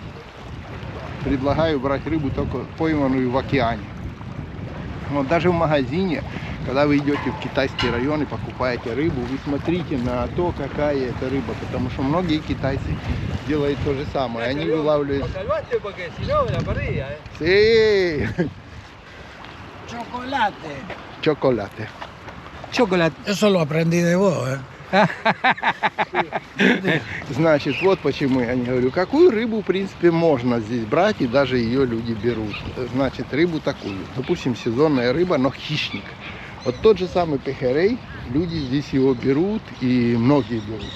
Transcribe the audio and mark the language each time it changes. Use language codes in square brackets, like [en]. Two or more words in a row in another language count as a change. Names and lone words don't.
[ru] Предлагаю брать рыбу только пойманную в океане. Вот даже в магазине, когда вы идете в китайский район и покупаете рыбу, вы смотрите на то, какая это рыба. Потому что многие китайцы делают то же самое. Они вылавливают... [es] Chocolate. Chocolate. Chocolate. Eso lo aprendí de vos, ¿eh? [ru] Значит, вот почему я не говорю, какую рыбу, в принципе, можно здесь брать, и даже ее люди берут. Значит, рыбу такую, допустим, сезонная рыба, но хищник. Вот тот же самый пехерей, люди здесь его берут, и многие берут.